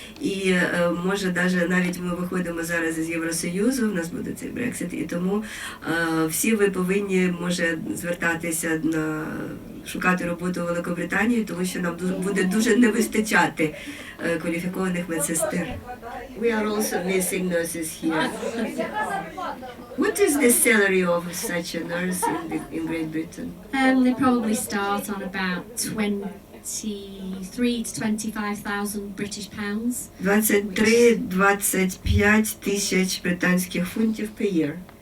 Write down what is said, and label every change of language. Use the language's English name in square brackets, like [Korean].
[Ukrainian] І може навіть ми виходимо зараз із Євросоюзу, в нас буде цей Брексит, і тому всі ви повинні, може, звертатися шукати роботу у Великобританії, тому що нам буде дуже не вистачати кваліфікованих медсестер. [English] We are also missing nurses here. What is the salary of such a nurse in Great Britain? They probably start on about 23 to 25,000 British pounds. [Ukrainian] 23-25 тисяч британських фунтів [English] per year.